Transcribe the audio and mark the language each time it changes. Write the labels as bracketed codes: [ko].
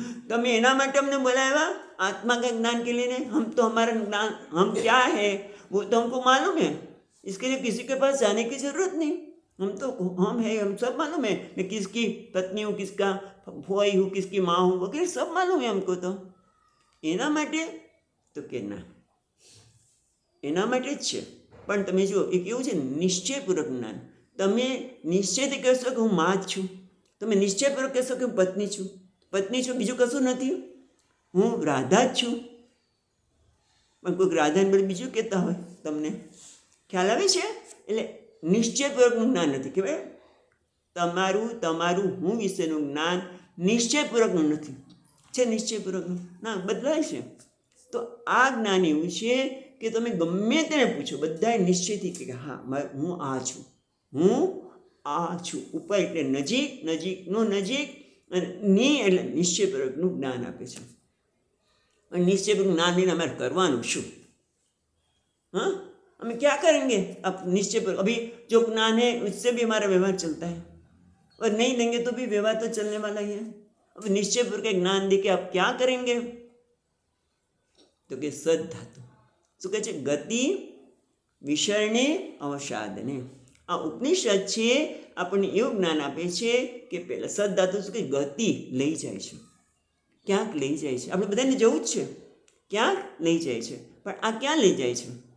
[gu] તમે એના માટે અમને બોલાવ્યા [hi] आत्मा का ज्ञान के लिए नहीं। हम तो हमारा ज्ञान, हम क्या है वो तो हमको मालूम है, इसके लिए किसी के पास जाने की जरूरत नहीं। हम तो हम है, हम सब मालूम है, मैं किसकी पत्नी हूँ, किसका फुआई हूँ, किसकी माँ हूँ वगैरह सब मालूम है हमको। [gu] तो એના માટે તો કે ના, એના માટે જ છે। પણ તમે જુઓ એક એવું છે નિશ્ચયપૂર્વક જ્ઞાન। તમે નિશ્ચયથી કહેશો કે હું મા જ છું, તમે નિશ્ચયપૂર્વક કહેશો કે હું પત્ની છું, બીજું કશું નથી, હું રાધા જ છું. પણ કોઈક રાધાને બદલે બીજું કહેતા હોય, તમને ખ્યાલ આવે છે? એટલે નિશ્ચયપૂર્વકનું જ્ઞાન નથી. કહેવાય તમારું હું વિશેનું જ્ઞાન નિશ્ચયપૂર્વકનું નથી. છે નિશ્ચયપૂર્વકનું? ના, બદલાય છે. તો આ જ્ઞાન એવું છે કે તમે ગમે તેને પૂછો, બધાએ નિશ્ચયથી કે હા હું આ છું, હું આ છું. ઉપર એટલે નજીક, નજીકનું નજીક, અને ની એટલે નિશ્ચયપૂર્વકનું જ્ઞાન આપે છે. અને નિશ્ચયપૂર્વક જ્ઞાન લઈને અમારે કરવાનું શું? [hi] हाँ, हमें क्या करेंगे? अब निश्चय पर अभी जो ज्ञान है उससे भी हमारा व्यवहार चलता है, और नहीं देंगे तो भी व्यवहार तो चलने वाला ही है. अब निश्चय पर के ज्ञान दे के आप क्या करेंगे? [gu] तो કે સદ ધાતુ શું કહે છે? ગતિ વિસરણે અવસાદને. આ ઉપનિષદ છે આપણને એવું જ્ઞાન આપે છે કે પહેલાં સદ ધાતુ શું કે ગતિ લઈ જાય છે, ક્યાંક લઈ જાય છે. આપણે બધાને જવું જ છે, ક્યાંક લઈ જાય છે. પણ આ ક્યાં લઈ જાય છે?